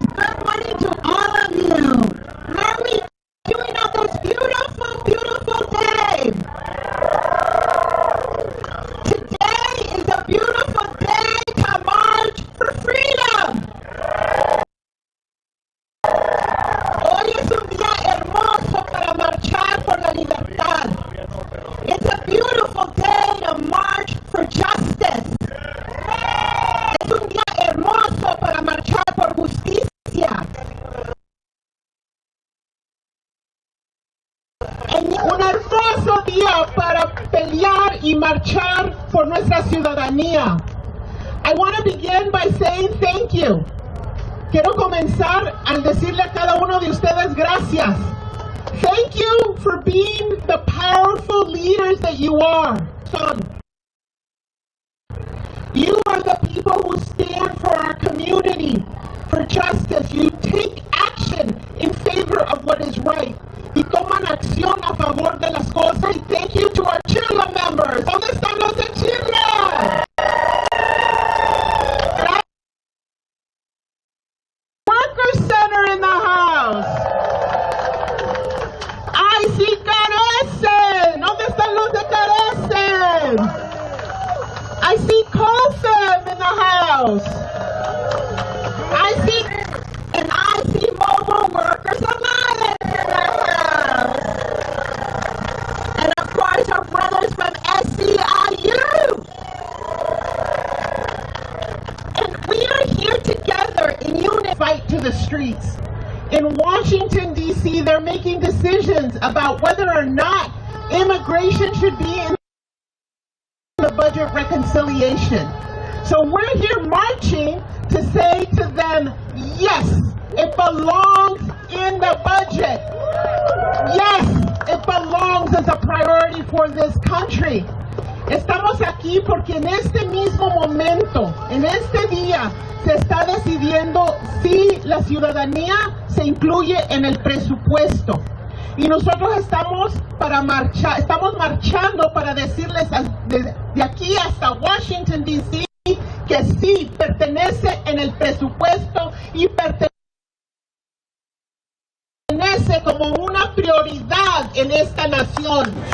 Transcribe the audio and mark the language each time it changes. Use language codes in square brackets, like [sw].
[en] Good morning to all of you. How are we doing on this beautiful, beautiful day? Today is a beautiful day to march for freedom. [es] Hoy es un día hermoso para marchar por la libertad. [en] It's a beautiful day to march for justice. [es] Es un día hermoso para marchar por justicia. Un hermoso día para pelear y marchar por nuestra ciudadanía. [en] I want to begin by saying thank you. [es] Quiero comenzar al decirle a cada uno de ustedes gracias. [en] Thank you for being the powerful leaders that you are. You are the people who stand for our community, for justice. You take action in favor of what is right. [es] Y toman acción a favor de las cosas. [en] Y thank you to our Chirla members. [es] ¿Dónde están los de Chirla? [en] Worker Center in the house. I see Carecen. [es] ¿Dónde están los de Carecen? [en] I see COFEM in the house. I see Mobile Workers Alliance in the house. And of course our brothers from SCIU. And we are here together in unity fight to the streets. In Washington, D.C., they're making decisions about whether or not immigration should be in the budget reconciliation. So we're here marching to say to them, yes, it belongs in the budget. Yes, it belongs as a priority for this country. [es] Estamos aquí porque en este mismo momento, en este día, se está decidiendo si la ciudadanía se incluye en el presupuesto. Y nosotros estamos marchando para decirles de aquí hasta Washington, D.C., que sí pertenece en el presupuesto y pertenece como una prioridad en esta nación.